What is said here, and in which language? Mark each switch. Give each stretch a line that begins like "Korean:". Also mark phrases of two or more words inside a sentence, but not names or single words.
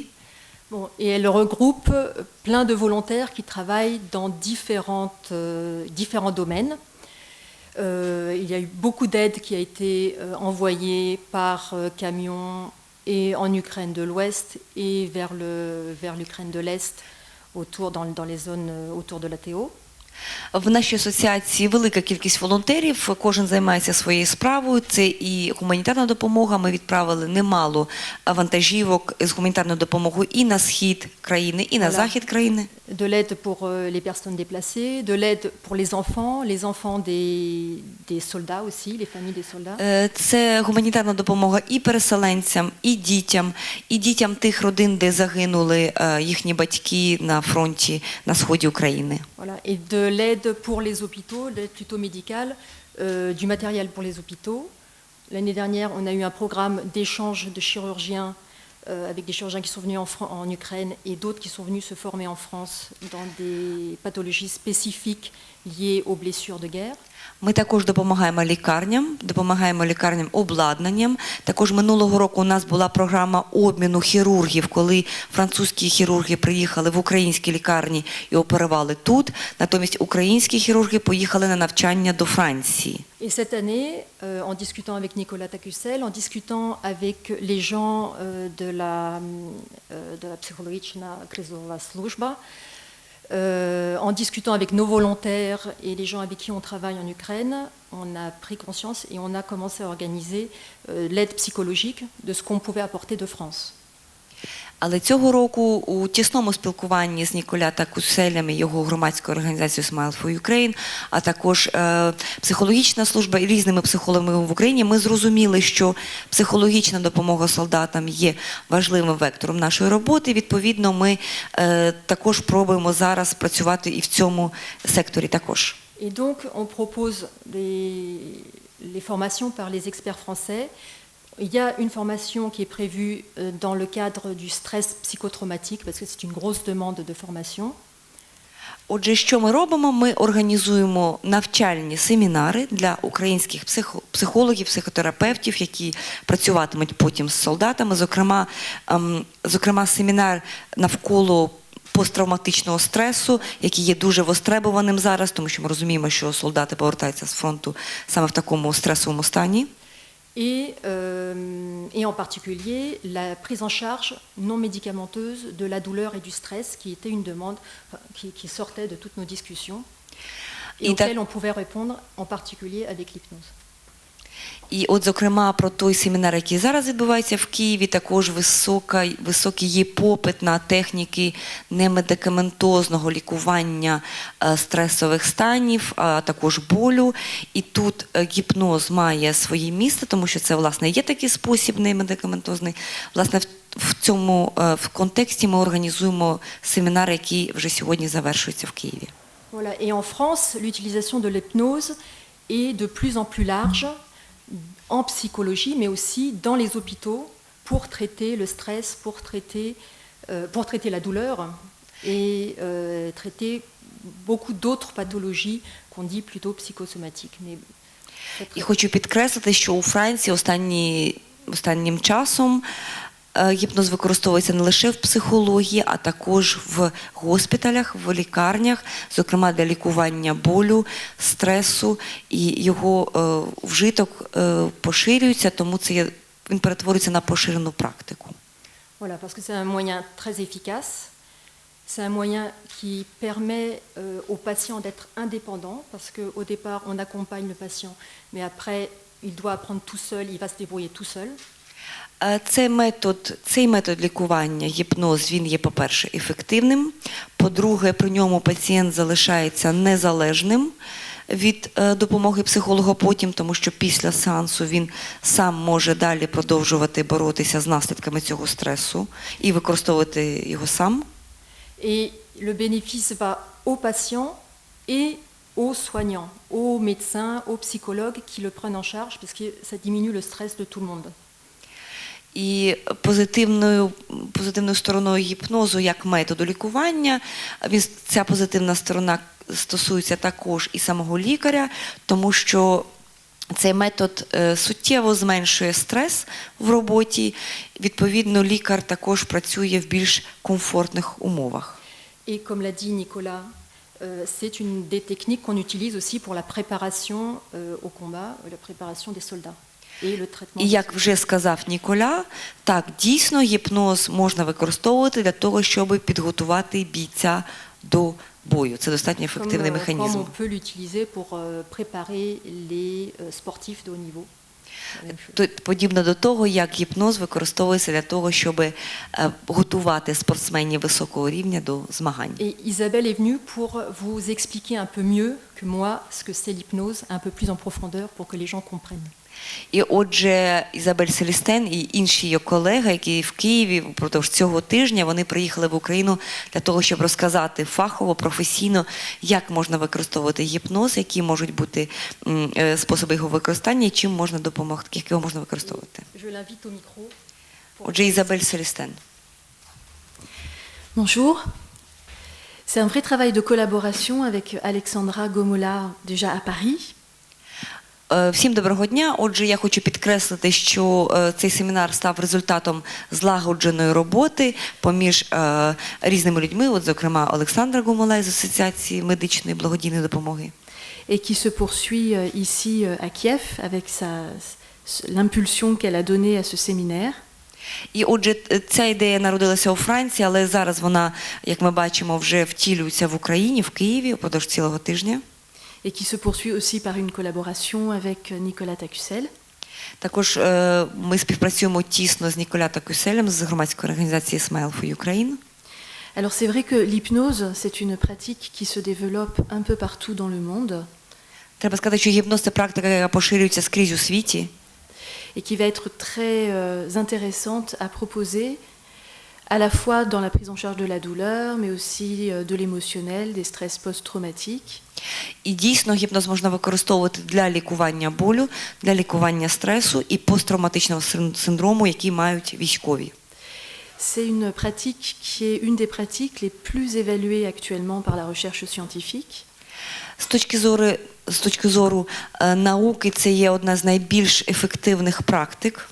French: Bon, et elle regroupe plein de volontaires qui travaillent dans différents domaines. Il y a eu beaucoup d'aide qui a été envoyée par camion et en Ukraine de l'Ouest et vers l'Ukraine de l'Est dans les zones autour de l'ATO.
Ukrainian: В нашій асоціації велика кількість волонтерів, кожен займається своєю справою. Це і гуманітарна допомога. Ми відправили немало вантажівок з гуманітарною допомогою і на схід країни, і на захід країни.
French: De l'aide pour les personnes déplacées, de l'aide pour les enfants des soldats aussi, les familles des soldats.
Ukrainian: Це гуманітарна допомога і переселенцям, і дітям тих родин, де загинули їхні батьки на фронті на сході України.
French: Voilà. Et de l'aide pour les hôpitaux, l'aide plutôt médicale, du matériel pour les hôpitaux. L'année dernière, on a eu un programme d'échange de chirurgiens avec des chirurgiens qui sont venus en Ukraine et d'autres qui sont venus se former en France dans des pathologies spécifiques liées aux blessures de guerre.
Ukrainian: Ми також допомагаємо лікарням обладнанням. Також минулого року у нас була програма обміну хірургів, коли французькі хірурги приїхали в українські лікарні і оперували тут. Натомість українські хірурги поїхали на навчання до Франції.
French: Et cette année, en discutant avec Nicolas Takussel, en discutant avec les gens de la psychologiczna kryzysowa służba, en discutant avec nos volontaires et les gens avec qui on travaille en Ukraine, on a pris conscience et on a commencé à organiser l'aide psychologique de ce qu'on pouvait apporter de France.
Ukrainian: Але цього року у тісному спілкуванні з Ніколя Такуселем і його громадською організацією Smile for Ukraine, а також психологічна служба і різними психологами в Україні, ми зрозуміли, що психологічна допомога солдатам є важливим вектором нашої роботи. Відповідно, ми також пробуємо зараз працювати і в цьому секторі також.
French: Et donc, on propose les formations par les experts français. Il y a une formation qui est prévue dans le cadre du stress psychotraumatique, parce que c'est une grosse demande de formation.
Ukrainian: Отже, що ми робимо? Ми організуємо навчальні семінари для українських психологів, психотерапевтів, які працюватимуть потім з солдатами. Зокрема, семінар навколо посттравматичного стресу, який є дуже востребованим зараз, тому що ми розуміємо, що солдати повертаються з фронту саме в такому стресовому стані.
French: Et en particulier la prise en charge non médicamenteuse de la douleur et du stress, qui était une demande qui sortait de toutes nos discussions et auxquelles on pouvait répondre en particulier avec l'hypnose.
Ukrainian: І от, зокрема, про той семінар, який зараз відбувається в Києві, також високий є попит на техніки немедикаментозного лікування стресових станів, а також болю. І тут гіпноз має своє місце, тому що це, власне, є такий спосіб немедикаментозний. Власне, в контексті ми організуємо семінар, який вже сьогодні завершується в Києві.
French: Voilà. Et en France, l'utilisation de l'hypnose est de plus en plus large en psychologie, mais aussi dans les hôpitaux pour traiter le stress, pour traiter la douleur et traiter beaucoup d'autres pathologies qu'on dit plutôt psychosomatiques.
Ukrainian: І хочу підкреслити, що у Франції останнім часом гіпноз використовується не лише в психології, а також в госпіталях, в лікарнях, зокрема для лікування болю, стресу, і його вжиток поширюється, тому він перетворюється на поширену практику.
French: Voilà, parce que c'est un moyen très efficace. C'est un moyen qui permet aux patients d'être indépendants, parce qu'au départ, on accompagne le patient, mais après, il doit apprendre tout seul, il va se débrouiller tout seul.
Ukrainian: Цей метод лікування, гіпноз, він є, по-перше, ефективним. По-друге, при ньому пацієнт залишається незалежним від допомоги психолога потім, тому що після сеансу він сам може далі продовжувати боротися з наслідками цього стресу і використовувати його сам.
French: Et le bénéfice va aux patients et aux soignants, aux médecins, aux psychologues qui le prennent en charge, parce que ça diminue le stress de tout le monde.
Ukrainian: І позитивною стороною гіпнозу як методу лікування, ця позитивна сторона стосується також і самого лікаря, тому що цей метод суттєво зменшує стрес в роботі, відповідно лікар також працює в більш комфортних умовах.
French: Et comme l'a dit Nicolas, c'est une des techniques qu'on utilise aussi pour la préparation au combat, la préparation des soldats. et le traitement.
Ukrainian: І як вже сказав Ніколя, так, дійсно гіпноз можна використовувати для того, щоб підготувати бійця до бою. Це достатньо ефективний
French: comme
Ukrainian: механізм.
French: on peut l'utiliser pour préparer les sportifs de haut niveau.
Ukrainian: Подібно до того, як гіпноз використовується для того, щоб готувати спортсменів високого рівня до змагань.
French: Et Isabelle est venue pour vous expliquer un peu mieux que moi ce que c'est l'hypnose, un peu plus en profondeur pour que les gens comprennent.
Ukrainian: І отже, Ізабель Селістен і інші її колеги, які в Києві впродовж цього тижня, вони приїхали в Україну для того, щоб розказати фахово, професійно, як можна використовувати гіпноз, які можуть бути способи його використання і чим можна допомогти, як його можна використовувати.
French: Je l'invite au micro.
Ukrainian: Отже, Ізабель Селістен.
French: Bonjour. C'est un vrai travail de collaboration avec Alexandra Gomola, déjà à Paris.
Ukrainian: Всім доброго дня. Отже, я хочу підкреслити, що цей семінар став результатом злагодженої роботи поміж різними людьми, от, зокрема, Олександра Гомола з Асоціації медичної благодійної допомоги.
French: Et qui se poursuit ici à Kiev avec l'impulsion qu'elle a donnée à ce séminaire.
Ukrainian: І отже, ця ідея народилася у Франції, але зараз вона, як ми бачимо, вже втілюється в Україні, в Києві, впродовж цілого тижня.
French: Et qui se poursuit aussi par une collaboration avec Nicolas Tacussel.
Ukrainian: Також ми співпрацюємо тісно з Ніколя Такюселем з громадської організації Smile for Ukraine.
French: Alors c'est vrai que l'hypnose, c'est une pratique qui se développe un peu partout dans le monde
Ukrainian: Треба сказати, що гіпноз – це практика, яка поширюється скрізь у світі.
French: et qui va être très intéressante à proposer à la fois dans la prise en charge de la douleur, mais aussi de l'émotionnel, des stress post-traumatiques.
Ukrainian: І дійсно гіпноз можна використовувати для лікування болю, для лікування стресу і посттравматичного синдрому, які мають військові.
French: C'est une pratique qui est une des pratiques les plus évaluées actuellement par la recherche scientifique.
Ukrainian: З точки зору науки, це є одна з найбільш ефективних практик.